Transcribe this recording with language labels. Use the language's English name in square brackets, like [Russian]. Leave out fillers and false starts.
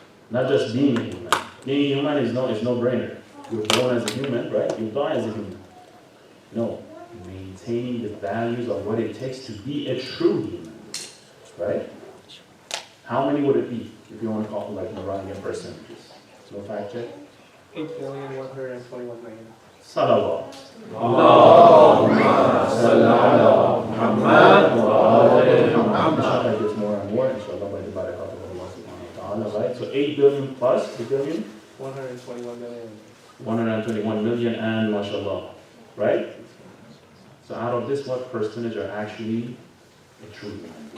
[English] Not just being a human. Being human is no-brainer. You're born as a human, right? You die as a human. No, maintaining the values of what it takes to be a true human, right? How many would it be if you want to call it like Iranian percentages? No fact check. 8,121,000,000. Salawat. [Arabic] اللهم صل على محمد وآل محمد. [English] Inshallah, it gets more and more. Inshallah, by the barakat of Allah subhanahu wa ta'ala, right? So 8 billion plus, 8 billion? 121 million. 121 million and mashallah, right? So out of this, what percentage are actually a true human?